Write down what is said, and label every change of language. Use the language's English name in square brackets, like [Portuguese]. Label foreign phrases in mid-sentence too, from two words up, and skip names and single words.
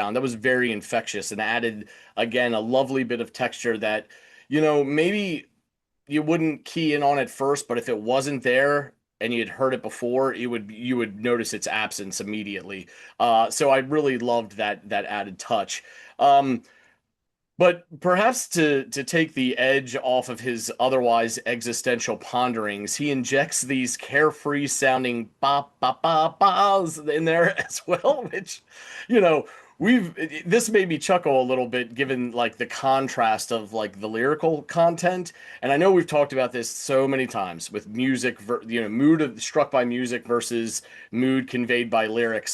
[English] That was very infectious and added again a lovely bit of texture that maybe you wouldn't key in on at first, but if it wasn't there and you'd heard it before, you would notice its absence immediately. So I really loved that added touch. But perhaps to take the edge off of his otherwise existential ponderings, he injects these carefree sounding ba ba ba ba's in there as well, which, you know, we've this made me chuckle a little bit given like the contrast of like the lyrical content. And I know we've talked about this so many times with music, struck by music versus mood conveyed by lyrics.